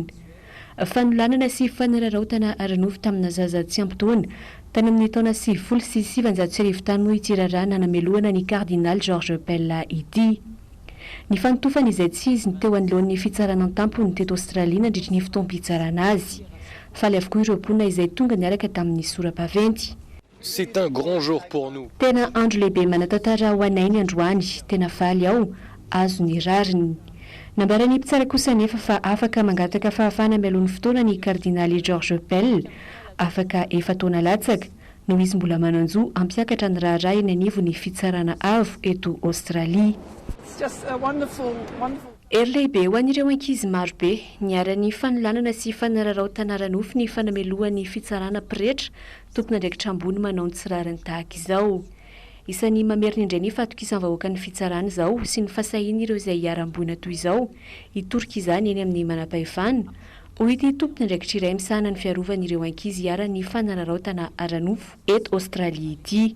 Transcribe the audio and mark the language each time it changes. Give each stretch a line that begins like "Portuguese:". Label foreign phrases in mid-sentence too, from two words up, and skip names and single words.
Malagasy: Fanolanana sy fanararaotana aranofo tamina zaza tsy ampy taona tany amin'ny taona 1970 tany no ity raharaha namelohana ny kardinaly George Pell ity. Ny fanotofana izay tsy izy ny teo anoloan'ny fitsarana an-tampony teto Australie nandritra ny fotoam-pitsarana azy. Faly avokoa ireo mponina izay tonga niaraka tamin'ny sora-baventy.
French: C'est un grand jour pour nous.
Malagasy: Tena andro lehibe manatantara ho anay ny androany, tena faly ao, azo ny rariny. Nambarany mpitsara kosa nefa fa afaka mangataka fahafahana mialohan'ny fotoana ny kardinaly George Pell, afaka 4 taona latsaka, no izy mbola mananjo ampiakatra ny raharaha eny anivon'ny fitsarana avo eto Australie.
English: Just a wonderful.
Malagasy: Ery lehibe ho an'ireo ankizy marobe niara-ny fanolanana sy fanararaotana aranofo ny fanamelohan'ny fitsarana pretra tompona andraikitra ambony manao ny tsirariny tahaka izao. Isan'ny mamerina indray ny fatokisan'ny vahoaka ny fitsarana izao sy ny fasahiana ireo izay hiara-ambony toy izao hitorika izany eny amin'ny manam-pahefana ho ity tompona andraikitra iray misahana ny fiarovan'ireo ankizy hiara-ny fanararaotana aranofo eto Australie ity.